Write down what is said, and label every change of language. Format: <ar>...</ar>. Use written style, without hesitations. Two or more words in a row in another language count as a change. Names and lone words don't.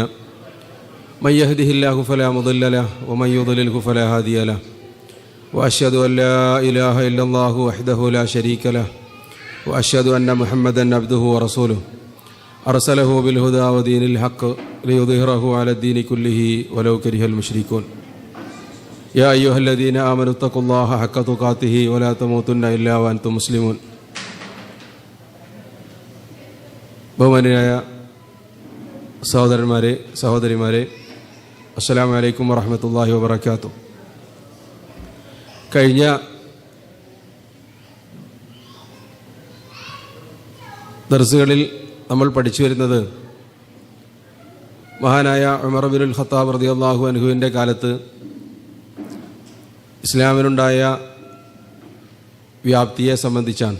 <ar>من يهده الله فلا مضل له ومن يضلله فلا هادي له وأشهد أن لا إله إلا الله وحده لا شريك له وأشهد أن محمدا عبده ورسوله أرسله بالهدى ودين الحق ليظهره على الدين كله ولو كره المشركون يا أيها الذين آمنوا اتقوا الله حق تقاته ولا تموتن إلا وأنتم مسلمون.</ar> <ml>ബഹുമാന്യരായ സഹോദരന്മാരെ സഹോദരിമാരെ,</ml> <ar>السلام عليكم ورحمة الله وبركاته.</ar> <ml>കഴിഞ്ഞ ദർസുകളിൽ നമ്മൾ പഠിച്ചു വരുന്നത് മഹാനായ ഉമർ ഇബ്നുൽ ഖത്താബ്</ml> <ar>رضي الله عنه</ar> <ml>കാലത്ത് ഇസ്ലാമിനുണ്ടായ വ്യാപ്തിയെ സംബന്ധിച്ചാണ്.</ml>